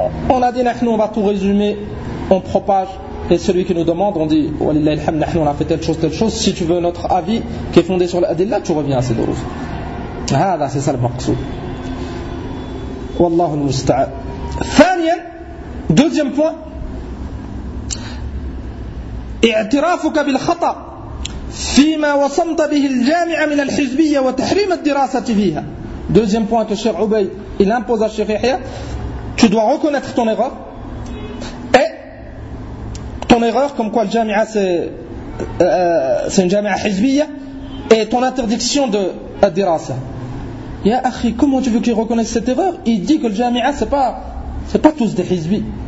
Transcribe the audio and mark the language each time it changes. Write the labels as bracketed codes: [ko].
[fr] on a dit نحن on va tout résumer on propage et celui qui nous demande on dit [ar] والله الحمد نحن [fr] on a fait telle chose si tu veux notre avis qui est fondé sur l'adilla tu reviens à ces دروس هذا c'est ça le مقصود [ar] والله المستعان ثانيا [fr] deuxième point [ar] اعترافك بالخطأ فيما وصمت به الجامع من الحزبية وتحريم الدراسة فيها. [fr] Deuxième point que Cheikh Ubay il impose à Cheikh Yahya, tu dois reconnaître ton erreur et ton erreur comme quoi le jami'a c'est une jami'a hizbiya et ton interdiction de la dirasa. Ya akhi, comment tu veux qu'il reconnaisse cette erreur? Il dit que le jami'a c'est pas tous des hizbi.